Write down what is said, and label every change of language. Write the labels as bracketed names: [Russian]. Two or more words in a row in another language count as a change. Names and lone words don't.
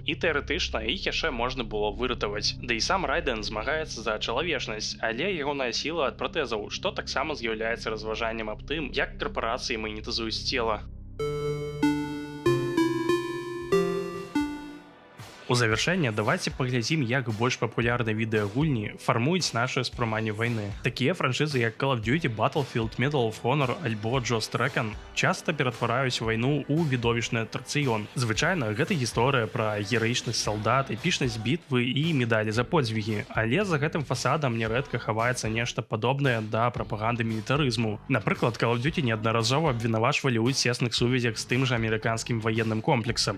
[Belarusian] І тэарэтычна іх яшчэ можна было выратаваць. Да і сам Райден змагаецца за чалавечнасць, але ягоная сіла ад пратэзаў, што таксама з'яўляецца разважаннем аб тым, як карпарацыі манетызуюць цела. У завяршэнне давайце паглядзім, як больш папулярныя відэагульні фармуюць наше ўспрыманне вайны. Такія франшызы, як Call of Duty, Battlefield, Medal of Honor альбо Ghost Recon часта ператвараюць вайну ў відовішчны атракцыён. Звычайна гэта гісторыя пра гераічнасць салдат, эпічнасць бітвы і медалі за подзвігі. Але за гэтым фасадам нярэдка хаваецца нешта падобнае да прапаганды мілітарызму. Напрыклад, Call of Duty неаднаразова абвінавачвалі ў цесных сувязях з тым жа амерыканскім ваенным комплексам.